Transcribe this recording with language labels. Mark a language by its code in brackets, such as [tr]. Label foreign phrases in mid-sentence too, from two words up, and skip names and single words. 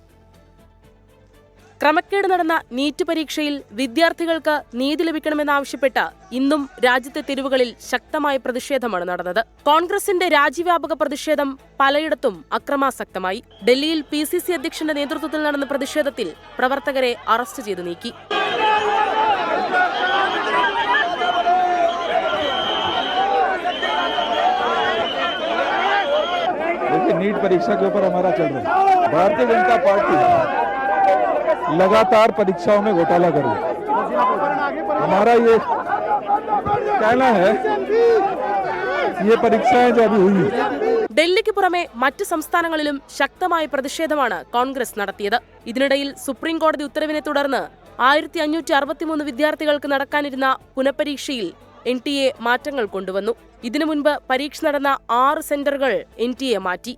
[ml] ക്രമക്കേട് നടന്ന നീറ്റ് പരീക്ഷയിൽ വിദ്യാർത്ഥികൾക്ക് നീതി ലഭിക്കണമെന്നാവശ്യപ്പെട്ട് ഇന്നും രാജ്യത്തെ തെരുവുകളിൽ ശക്തമായ പ്രതിഷേധമാണ് നടന്നത്. കോൺഗ്രസിന്റെ രാജ്യവ്യാപക പ്രതിഷേധം പലയിടത്തും അക്രമാസക്തമായി. ഡൽഹിയിൽ PCC അധ്യക്ഷന്റെ നേതൃത്വത്തിൽ നടന്ന പ്രതിഷേധത്തിൽ പ്രവർത്തകരെ അറസ്റ്റ് ചെയ്ത് നീക്കി. [hi] नीट परीक्षा के ऊपर हमारा चल रहा है। भारतीय जनता पार्टी लगातार परीक्षाओं में घोटाला कर रही है। हमारा ये कहना है ये परीक्षाएं जो अभी हुई [ml] ഡൽഹിക്ക് പുറമെ മറ്റ് സംസ്ഥാനങ്ങളിലും ശക്തമായ പ്രതിഷേധമാണ് കോൺഗ്രസ് നടത്തിയത്. ഇതിനിടയിൽ സുപ്രീം കോടതി ഉത്തരവിനെ തുടർന്ന് 1563 വിദ്യാർത്ഥികൾക്ക് നടക്കാനിരുന്ന പുനഃപരീക്ഷയിൽ NTA മാറ്റങ്ങൾ കൊണ്ടുവന്നു. ഇതിനു മുൻപ് പരീക്ഷ നടന്ന 6 സെന്ററുകൾ NTA മാറ്റി.